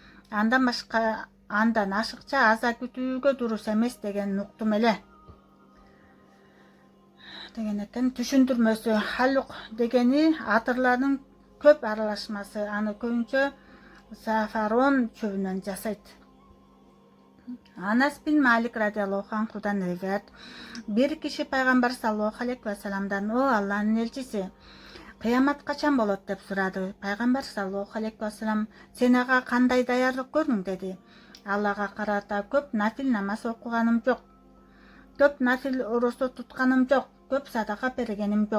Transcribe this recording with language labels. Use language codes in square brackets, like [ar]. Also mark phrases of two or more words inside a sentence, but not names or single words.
[ky] Андан ашыкча аза күтүүгө дурус эмес деген уктум эле. Деген экен. Түшүндүрмөсү: халук дегени атырлардын көп аралашмасы. Аны көбүнчө сафарон чөбүнөн жасайт. Анас бин Малик [ar] رضي الله عنه [ky] риваят: бир киши пайгамбар [ar] صلى الله عليه وسلم: [ky] о Алланын элчиси, кыямат качан болот деп сурады. Пайгамбар [ar] صلى الله عليه وسلم: [ky] сен ага кандай даярдык көрдүң деди. Аллага карата көп нафил намаз окуганым жок, көп нафил оросо тутканым жок, көп садака бергеним жок.